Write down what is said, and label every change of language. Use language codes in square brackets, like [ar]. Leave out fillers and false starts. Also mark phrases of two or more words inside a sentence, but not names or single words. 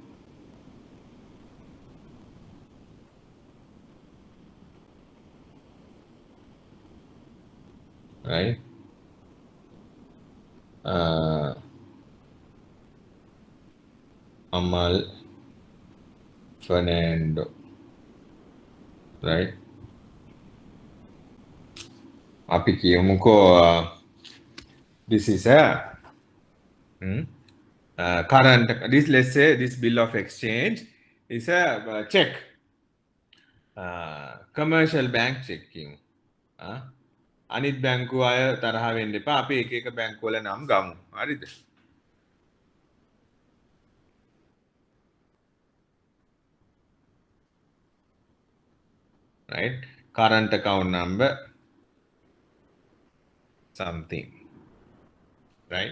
[en] Right? Amal Fernando. Right? [si] අපි කියමුකෝ [en] this is a current, this, let's say this bill of exchange is a check, commercial bank checking. [si] අනිත් බැංකුව අය තරහ වෙන්න එපා, අපි එක එක බැංකුවල නම් ගමු. හරිද? [en] Right? Current account number something. Right?